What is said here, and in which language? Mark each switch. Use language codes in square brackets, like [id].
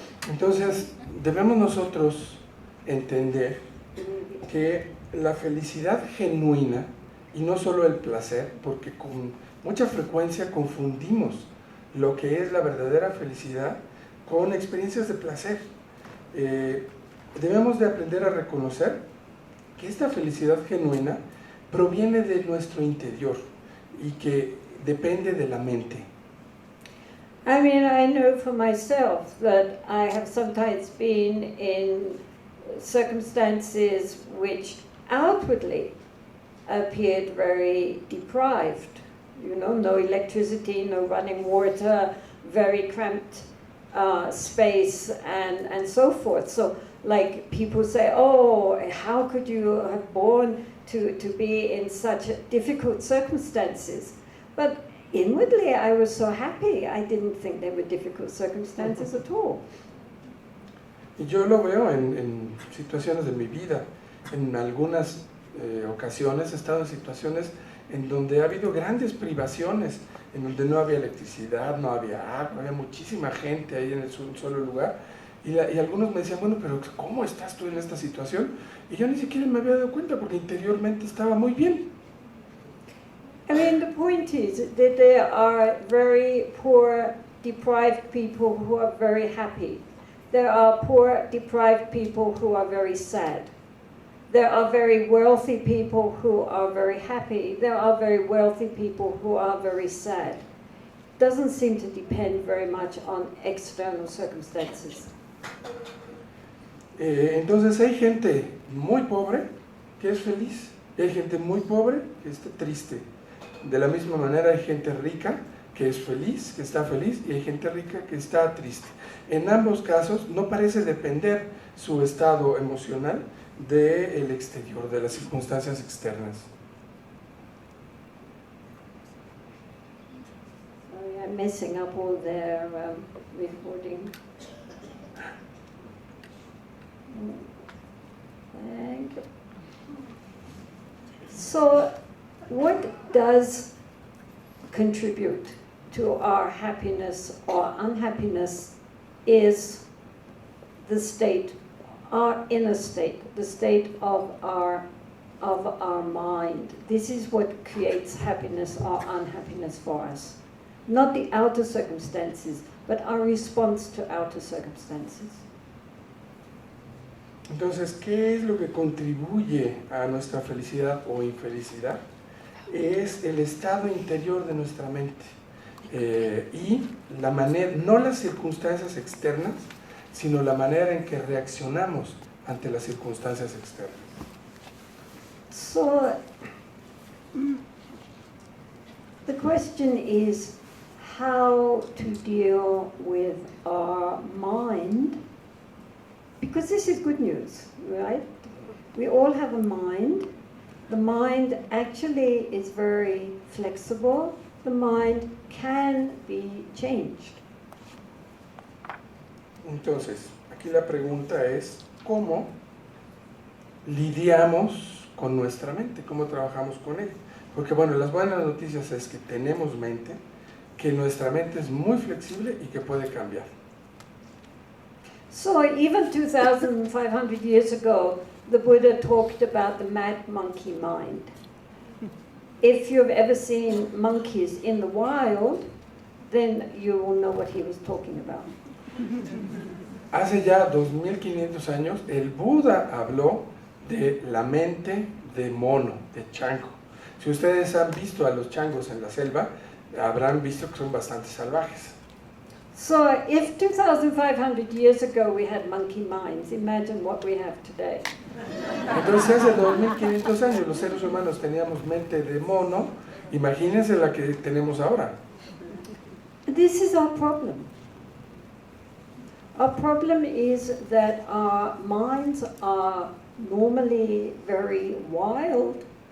[es] Entonces, debemos nosotros entender que la felicidad genuina, y no solo el placer, porque con mucha frecuencia confundimos lo que es la verdadera felicidad con experiencias de placer. Debemos de aprender a reconocer que esta felicidad genuina proviene de nuestro interior y que depende de la mente. [en] I mean, I know for myself that I have sometimes been in circumstances which outwardly appeared very deprived. You know, no electricity, no running water, very cramped space, and so forth. So, like people say, oh, how could you have borne to be in such difficult circumstances. But inwardly, I was so happy. I didn't think they were difficult circumstances at all. [es] Y yo lo veo en situaciones de mi vida. En algunas ocasiones he estado en situaciones en donde ha habido grandes privaciones, en donde no había electricidad, no había agua, había muchísima gente ahí en un solo lugar. Y algunos me decían, bueno, pero ¿cómo estás tú en esta situación? Y yo ni siquiera me había dado cuenta porque interiormente estaba muy bien. [en] I mean, the point is that there are very poor, deprived people who are very happy. There are poor, deprived people who are very sad. There are very wealthy people who are very happy. There are very wealthy people who are very sad. Doesn't seem to depend very much on external circumstances. [es] Entonces hay gente muy pobre que es feliz y hay gente muy pobre que está triste. De la misma manera hay gente rica que es feliz, que está feliz, y hay gente rica que está triste. En ambos casos no parece depender su estado emocional del exterior, de las circunstancias externas. [en] Sorry, I'm messing up all their recording. Thank you. So, what does contribute to our happiness or unhappiness is the state, our inner state, the state of our mind. This is what creates happiness or unhappiness for us. Not the outer circumstances, but our response to outer circumstances. [es] Entonces, ¿qué es lo que contribuye a nuestra felicidad o infelicidad? Es el estado interior de nuestra mente y la manera, no las circunstancias externas, sino la manera en que reaccionamos ante las circunstancias externas. [en] So, the question is how to deal with our mind, because this is good news, right? We all have a mind. The mind actually is very flexible. The mind can be changed. [es] Entonces, aquí la pregunta es, ¿cómo lidiamos con nuestra mente? ¿Cómo trabajamos con ella? Porque bueno, las buenas noticias es que tenemos mente, que nuestra mente es muy flexible y que puede cambiar. [en] So even 2,500 years ago, the Buddha talked about the mad monkey mind. If you've ever seen monkeys in the wild, then you will know what he was talking about. [es] Hace ya 2500 años, el Buda habló de la mente de mono, de chango. Si ustedes han visto a los changos en la selva, habrán visto que son bastante salvajes. [en] So if 2,500 years ago we had monkey minds, imagine what we have today. [es] Entonces hace 2500 años los seres humanos teníamos mente de mono, imagínense la que tenemos ahora. [en] This is our problem. Our problem is that our minds are normally very wild.